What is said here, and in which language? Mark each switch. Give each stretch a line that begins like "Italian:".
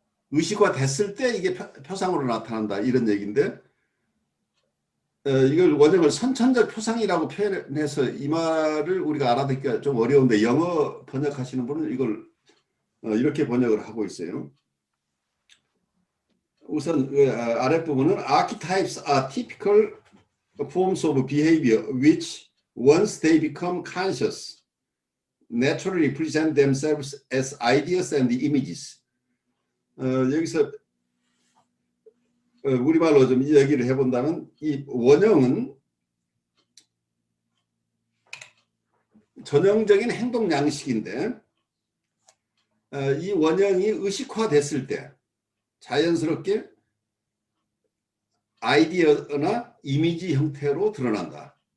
Korean: 의식화됐을 때 이게 표상으로 나타난다 이런 얘기인데 이걸 원형을 선천적 표상이라고 표현해서 이 말을 우리가 알아듣기가 좀 어려운데 영어 번역하시는 분은 이걸 이렇게 번역을 하고 있어요. 우선 아랫부분은
English: Archetypes are typical forms of behavior which once they become conscious naturally present themselves as ideas and images.
Korean: 여기서 우리말로 좀 얘기를 해본다면 이 원형은 전형적인 행동 양식인데 이 원형이 의식화됐을 때 자연스럽게 아이디어나 이미지 형태로 드러난다.